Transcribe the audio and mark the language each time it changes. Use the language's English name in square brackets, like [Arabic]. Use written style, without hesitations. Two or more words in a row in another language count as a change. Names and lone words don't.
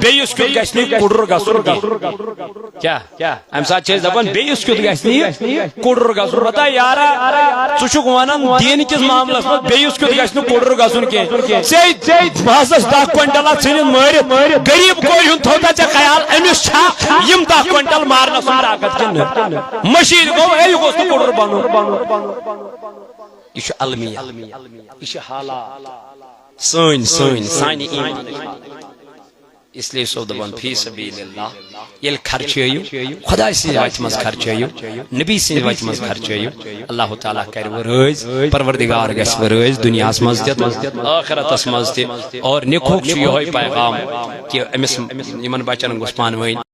[Kashmiri] بیٚیِس کیُتھ گژھِ نہٕ کُڑُر گژھُن کیٛاہ امہِ ساتہٕ چھِ أسۍ دپان بیٚیِس کیُتھ گژھِ نہٕ کُڑُر گژھُن پتہ یارا ژٕ چھُکھ ونان دیٖن کِس معاملس منٛز بیٚیِس کیُتھ گژھِ نہٕ کُڑُر گژھُن کینٛہہ ژےٚ باسس 10 کوئنٹل ژھٕنِتھ مٲرِتھ غریٖب کوٚر ہُنٛد تھوٚوتھا ژےٚ خیال أمِس چھا یِم 10 کوئنٹل مارنس سُنٛد طاقت کِنہٕ مشیٖد گوٚو ہے یہِ گوٚژھ نہٕ کُڑُر بنُن یہ چھُ المیہ یہ چھِ حالات سٲنۍ سانہِ ایمان [Urdu] اس لیے [Kashmiri] سو دبان [Arabic] فی سبیل اللہ [Kashmiri] یل خرچیو خدا سٕنٛزِ وتہِ منٛز خرچیو نبی سٕنٛزِ وتہِ منٛز خرچیو اللہ تعالیٰ کرِ ورٲزۍ پروردگار گژھِ ورٲزۍ دنیاہس منٛز تہِ ٲخرتس منٛز تہِ اور نِکہُک چھُ یِہوے پیغام کہ أمِس یِمن بچن گوٚژھ پانہٕ ؤنۍ